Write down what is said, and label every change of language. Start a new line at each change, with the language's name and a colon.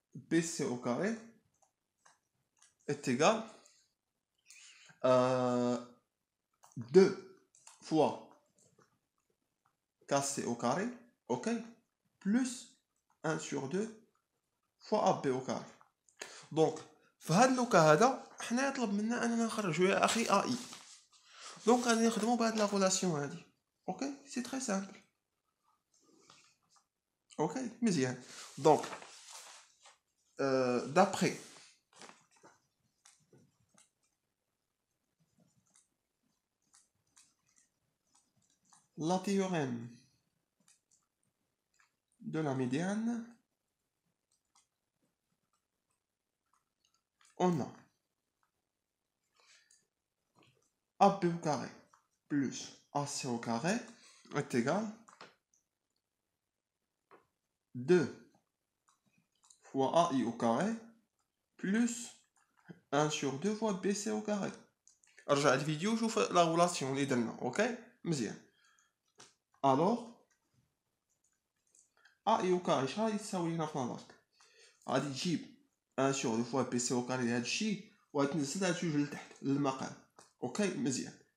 French: BC au carré est égal 2 fois KC au carré, ok, plus 1 sur 2 fois AB au carré. Donc,
Arabic: في هاد اللوكا هذا حنا يطلب منا اننا نخرجوا يا اخي اي. دونك غادي نخدموا بهاد لا غولاسيون هادي.
French: اوكي سي تري سامبل.
Arabic: اوكي مزيان.
French: دونك d'après la théorème de la médiane, on a AB au carré plus AC au carré est égal 2 fois AI au carré plus 1 sur 2 fois BC au carré.
Arabic: رجع الفيديو شوف لا غولاسيون اللي درنا. اوكي مزيان.
French: الوغ اي او كاري
Arabic: شحال غادي تساوي لنا في نظرك؟ غادي تجيب
French: 1 sur 2 fois
Arabic: بي سي او كاري لهاد الشيء وغادي تنزل هاد الجوج لتحت للمقام. اوكي مزيان.